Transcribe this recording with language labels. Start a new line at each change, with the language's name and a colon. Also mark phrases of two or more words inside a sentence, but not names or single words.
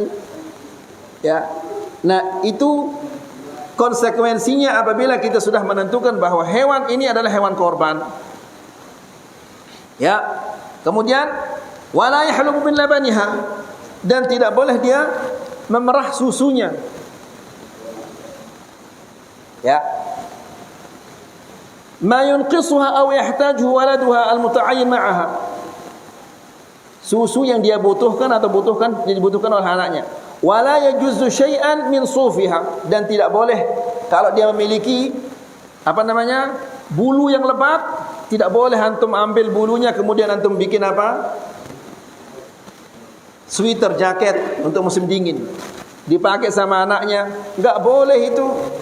Indonesian: Ya, nah itu konsekuensinya apabila kita sudah menentukan bahwa hewan ini adalah hewan korban. Ya, kemudian
Arabic: ولا يحلب من لبنها,
Indonesian: dan tidak boleh dia memerah susunya. Ya,
Arabic: ما ينقصها أو يحتاجه ولدها المتعين معها,
Indonesian: susu yang dia butuhkan atau dibutuhkan oleh anaknya.
Arabic: ولا يجوز شيئا من صوفها,
Indonesian: dan tidak boleh kalau dia memiliki apa namanya? Bulu yang lebat, tidak boleh antum ambil bulunya kemudian antum bikin apa? Sweater, jaket untuk musim dingin, dipakai sama anaknya, enggak boleh itu.